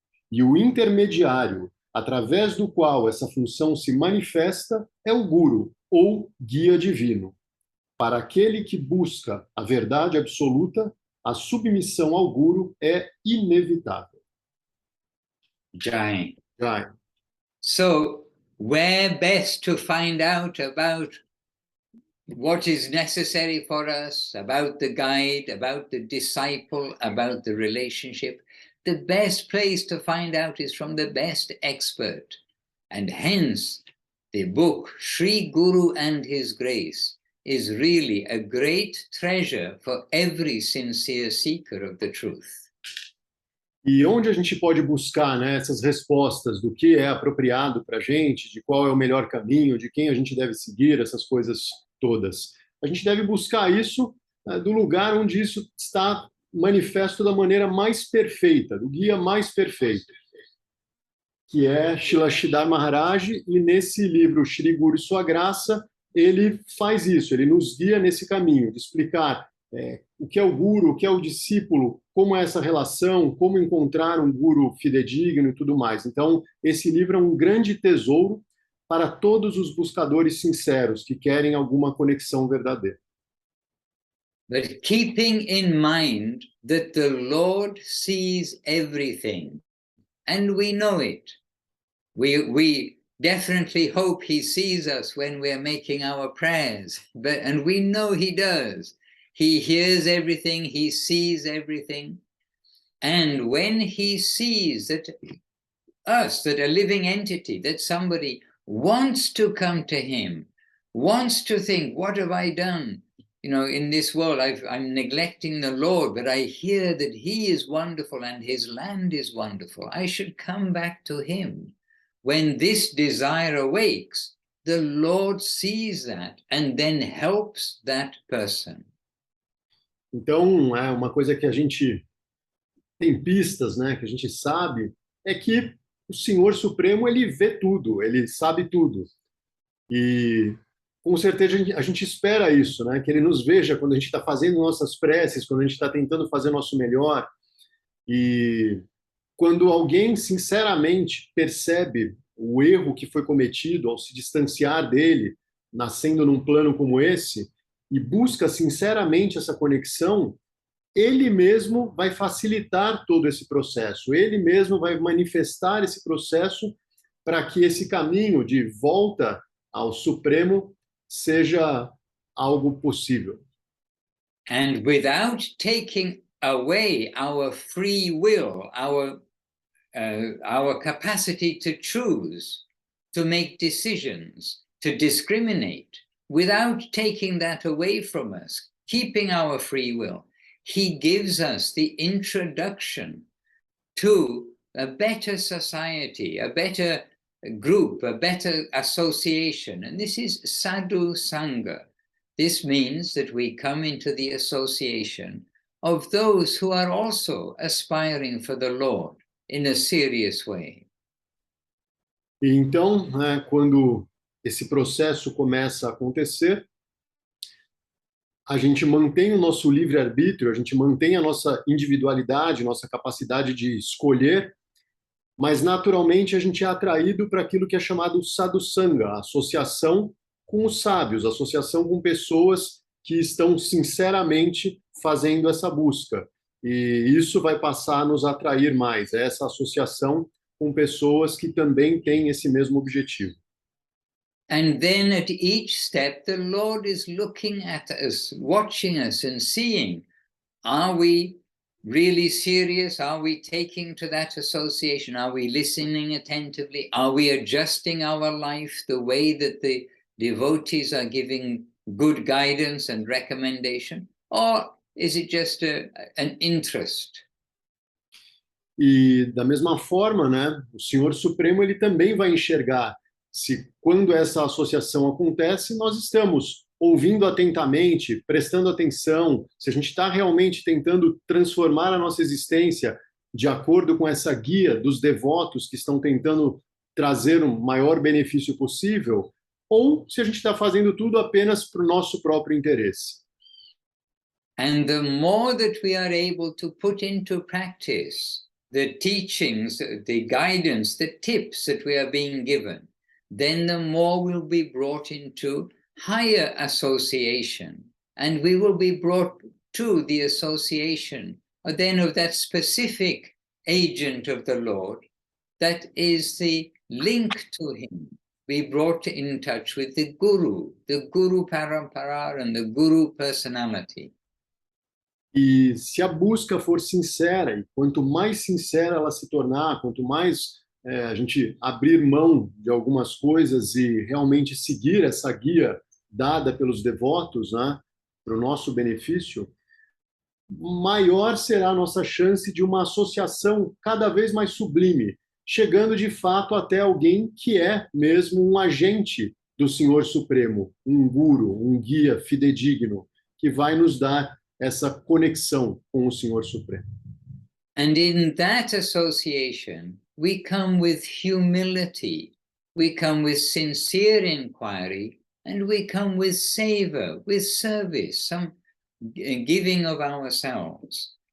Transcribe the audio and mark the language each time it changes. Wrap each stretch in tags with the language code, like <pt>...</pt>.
<pt>E o intermediário, através do qual essa função se manifesta, é o guru, ou guia divino. Para aquele que busca a verdade absoluta, a submissão ao guru é inevitável. Jai. Jai.</pt> <en>So, where best to find out about what is necessary for us, about the guide, about the disciple, about the relationship? The best place to find out is from the best expert. And hence, the book, Sri Guru and His Grace, is really a great treasure for every sincere seeker of the truth.</en> <pt>E onde a gente pode buscar, né, essas respostas do que é apropriado para a gente, de qual é o melhor caminho, de quem a gente deve seguir, essas coisas todas. A gente deve buscar isso do lugar onde isso está manifesto da maneira mais perfeita, do guia mais perfeito, que é Srila Sridhar Maharaj, e nesse livro, Shri Guru e Sua Graça, ele faz isso, ele nos guia nesse caminho, de explicar o que é o guru, o que é o discípulo, como é essa relação, como encontrar um guru fidedigno e tudo mais. Então, esse livro é um grande tesouro para todos os buscadores sinceros que querem alguma conexão verdadeira.</pt> <en>But keeping in mind that the Lord sees everything, and we know it. We definitely hope He sees us when we're making our prayers, and we know He does. He hears everything, He sees everything. And when He sees that us, that a living entity, that somebody wants to come to Him, wants to think, what have I done? You know, in this world, I'm neglecting the Lord, but I hear that He is wonderful and His land is wonderful. I should come back to Him. When this desire awakes, the Lord sees that and then helps that person.</en> <pt>Então, uma coisa que a gente tem pistas, né, que a gente sabe, é que o Senhor Supremo, ele vê tudo, ele sabe tudo. E com certeza a gente espera isso, né, que ele nos veja quando a gente está fazendo nossas preces, quando a gente está tentando fazer nosso melhor. E quando alguém sinceramente percebe o erro que foi cometido ao se distanciar dele, nascendo num plano como esse, e busca sinceramente essa conexão, ele mesmo vai facilitar todo esse processo, ele mesmo vai manifestar esse processo para que esse caminho de volta ao Supremo seja algo possível.</pt> <en>And without taking away our free will, our capacity to choose, to make decisions, to discriminate, without taking that away from us, keeping our free will, He gives us the introduction to a better society, a better group, a better association. And this is sadhu sangha. This means that we come into the association of those who are also aspiring for the Lord in a serious way.</en> <pt>E então, quando esse processo começa a acontecer, a gente mantém o nosso livre-arbítrio, a gente mantém a nossa individualidade, nossa capacidade de escolher, mas naturalmente a gente é atraído para aquilo que é chamado sadhusanga, a associação com os sábios, a associação com pessoas que estão sinceramente fazendo essa busca. E isso vai passar a nos atrair mais, essa associação com pessoas que também têm esse mesmo objetivo.</pt> <en>And then at each step, the Lord is looking at us, watching us and seeing, are we really serious? Are we taking to that association? Are we listening attentively? Are we adjusting our life the way that the devotees are giving good guidance and recommendation? Or is it just an interest?</en> <pt>E da mesma forma, né, o Senhor Supremo ele também vai enxergar se quando essa associação acontece, nós estamos ouvindo atentamente, prestando atenção, se a gente está realmente tentando transformar a nossa existência de acordo com essa guia dos devotos que estão tentando trazer um maior benefício possível, ou se a gente está fazendo tudo apenas para o nosso próprio interesse.</pt> <en>And the more that we are able to put into practice the teachings, the guidance, the tips that we are being given, then the more we'll be brought into higher association, and we will be brought to the association then of that specific agent of the Lord that is the link to him. Be brought in touch with the Guru Parampara and the Guru personality.</en> <pt>E se a busca for sincera, e quanto mais sincera ela se tornar, quanto mais a gente abrir mão de algumas coisas e realmente seguir essa guia dada pelos devotos, né, para o nosso benefício, maior será a nossa chance de uma associação cada vez mais sublime, chegando de fato até alguém que é mesmo um agente do Senhor Supremo, um guru, um guia fidedigno, que vai nos dar essa conexão com o Senhor Supremo.</pt> <en>And in that association, we come with humility, we come with sincere inquiry, and we come with savor, with service, some giving of ourselves.</en>